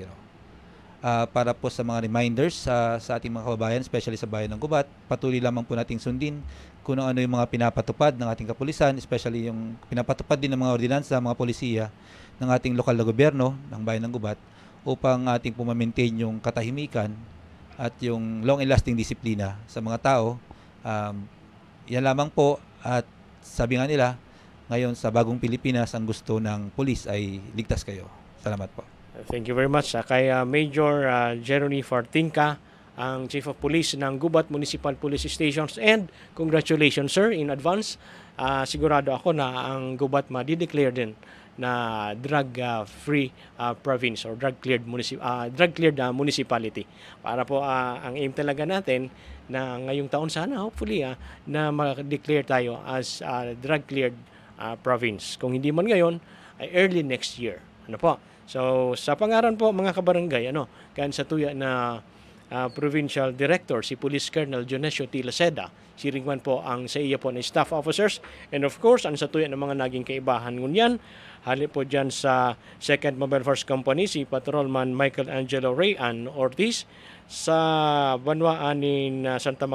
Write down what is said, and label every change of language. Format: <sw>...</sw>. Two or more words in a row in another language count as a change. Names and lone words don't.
<tl>Para po sa mga reminders sa ating mga kababayan, especially sa bayan ng Gubat, patuloy lamang po nating sundin kung ano yung mga pinapatupad ng ating kapulisan, especially yung pinapatupad din ng mga ordinansa, mga polisiya ng ating lokal na gobyerno ng bayan ng Gubat upang ating po ma-maintain yung katahimikan at yung</tl> <en>long and lasting</en> <tl>disiplina sa mga tao. Yan lamang po, at sabi nga nila, ngayon sa bagong Pilipinas, ang gusto ng pulis ay ligtas kayo. Salamat po.</tl> <en>Thank you very much.</en> <tl>Kay Major Jeremy Fartinka, ang Chief of Police ng Gubat Municipal Police Stations,</tl> <en>and congratulations sir in advance.</en> <tl>Sigurado ako na ang Gubat ma-declare din na</tl> <en>drug-free province</en> <tl>or</tl> <en>drug-cleared municipality.</en> <tl>Para po ang aim talaga natin na ngayong taon sana, hopefully, na ma-declare tayo as</tl> <en>drug-cleared province.</en> <tl>Kung hindi man ngayon, ay</tl> <en>early next year.</en> <tl>So,</tl> <bik>sa pangaran po mga kabarangay, kan sa tuya na Provincial Director, si Police Colonel Dionisio T. Laceda, siringman po ang sa iya po na</bik> <en>staff officers, and of course,</en> <bik>ang sa tuya ng mga naging kaibahan ngunyan, hali po dyan sa 2nd Mobile Force Company, si Patrolman Michael Angelo Rayan Ortiz, sa banwaan ni Santa</bik>